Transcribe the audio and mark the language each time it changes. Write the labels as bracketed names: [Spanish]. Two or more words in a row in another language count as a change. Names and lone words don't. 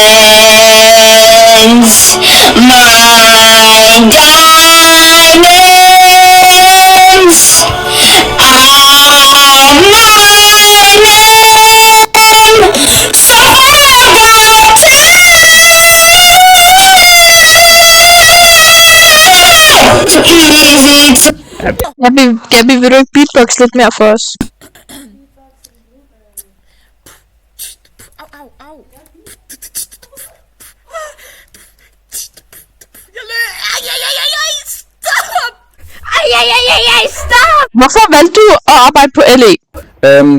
[English] Mine diamonds. I'll mine them. So easy to Gabby, [Danish] vil du ikke beatbox lidt mere for os? Au. Stop! Hvorfor valgte du at arbejde på LA?